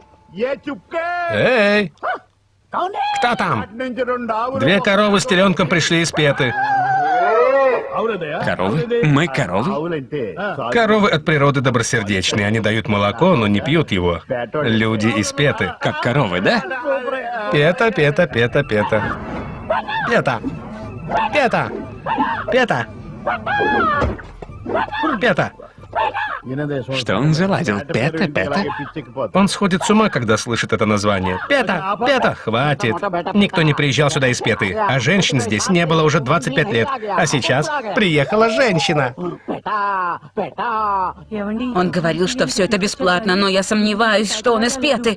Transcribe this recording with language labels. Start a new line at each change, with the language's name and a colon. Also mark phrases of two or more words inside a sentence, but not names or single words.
Russian: Эй! Кто там? 2 коровы с теленком пришли из Петы. Коровы? Мы коровы? Коровы от природы добросердечные. Они дают молоко, но не пьют его. Люди из Петы. Как коровы, да? Пета, Пета, Пета, Пета. Пета. Пета. Пета. Пета. Что он заладил? Пета, Пета? Он сходит с ума, когда слышит это название. Пета, Пета, хватит. Никто не приезжал сюда из Петы, а женщин здесь не было уже 25 лет. А сейчас приехала женщина. Он говорил, что все это бесплатно, но я сомневаюсь, что он из Петы.